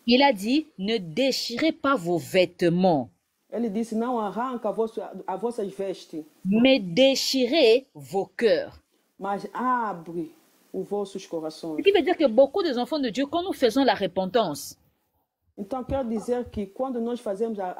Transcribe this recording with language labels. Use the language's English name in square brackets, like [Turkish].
[French] Il a dit, ne déchirez pas vos vêtements, [Portuguese] Ele disse, não arranca as vossas vestes, [French] mais déchirez vos cœurs. [Portuguese] mas abre os vossos corações. [French] Ce qui veut dire que beaucoup des enfants de Dieu, quand nous faisons la repentance, [Portuguese] Então, quero dizer que quando nós fazemos